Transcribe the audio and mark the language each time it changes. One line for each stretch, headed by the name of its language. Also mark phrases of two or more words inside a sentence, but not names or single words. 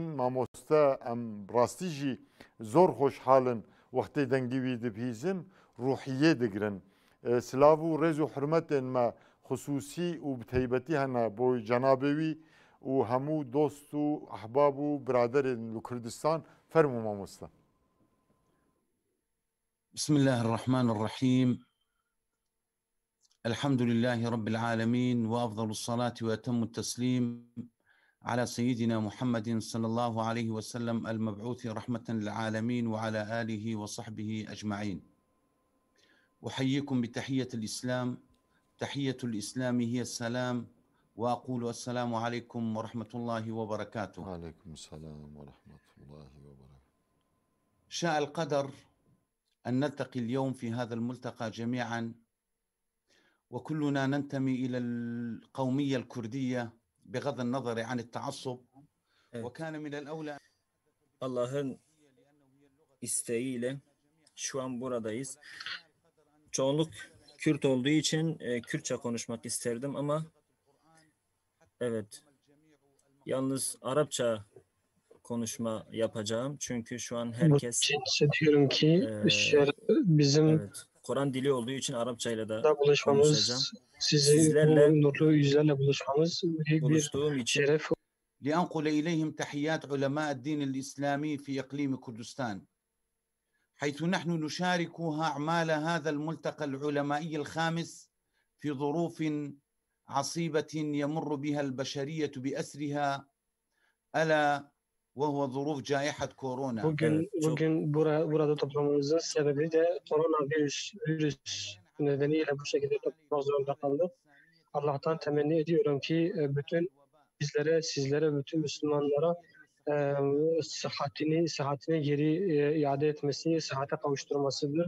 Kurdish: Mamoste em rastî jî zor xweşhalin wextê dengî wî dibihîzin ruhiyê digirin. Silav û rêz û hurmetên me xusûsî û bi taybetî hene bo cenabê wî û hemû dost û ehbab û biraderên li Kurdistan. Fermû mamoste.
Arabic: بسم الله الرحمن الرحيم. الحمد لله رب العالمين وأفضل الصلاة وأتم التسليم على سيدنا محمد صلى الله عليه وسلم المبعوث رحمة للعالمين وعلى آله وصحبه أجمعين. أحييكم بتحية الإسلام. تحية الإسلام هي السلام وأقول السلام عليكم ورحمة الله وبركاته. وعليكم السلام ورحمة الله وبركاته. شاء القدر أن نلتقي اليوم في هذا الملتقى جميعا وكلنا ننتمي إلى القومية الكردية بغض النظر عن التعصب وكان من الأولى
Turkish: Allah'ın isteğiyle şu an buradayız. Çoğunluk Kürt olduğu için Kürtçe konuşmak isterdim ama evet, yalnız Arapça konuşma yapacağım. Çünkü şu an herkes diyorum ki bizim evet, Kur'an dili olduğu için Arapça ile de buluşmamız, sizlerle bu nurlu yüzlerle buluşmamız büyük bir şeref.
Arabic: لأنقل إليهم تحيات علماء الدين الإسلامي في إقليم كردستان حيث نحن نشارك أعمال هذا الملتقى العلمائي الخامس في ظروف عصيبة يمر بها البشرية بأسرها ألا وهو ظروف جائحة كورونا.
Turkish: Bugün burada toplamamızın sebebi de koronavirüs nedeniyle bu şekilde toplamak zorunda kaldık. Allah'tan temenni ediyorum ki bütün sizlere, bütün Müslümanlara sıhhatini geri iade etmesi, sıhhate kavuşturmasıdır.